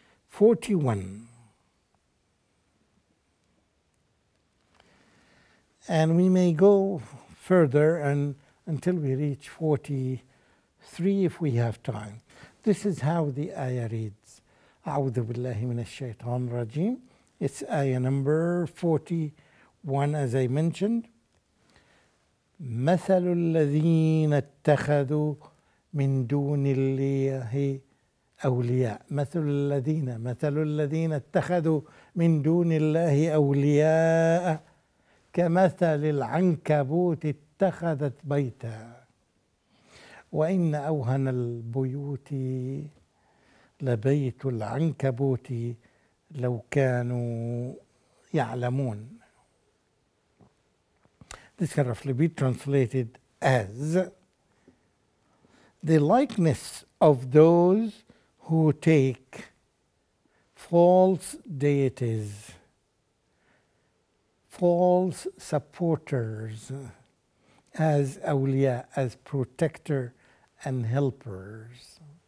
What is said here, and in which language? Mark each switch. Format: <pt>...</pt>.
<en>41. And we may go further until we reach 43 if we have time. This is how the ayah reads.</en> <ar>أعوذ بالله من الشيطان الرجيم.</ar> <en>It's ayah number 41, as I mentioned.</en> <ar>مثل الذين اتخذوا من دون الله أولياء. مثل الذين اتخذوا من دون الله أولياء كمثل العنكبوت اتخذت بيتا وإن أوهن البيوت لبيت العنكبوت لو كانوا يعلمون.</ar> <en>This can roughly be translated as the likeness of those who take false deities, false supporters as awliya, as protector and helpers,</en>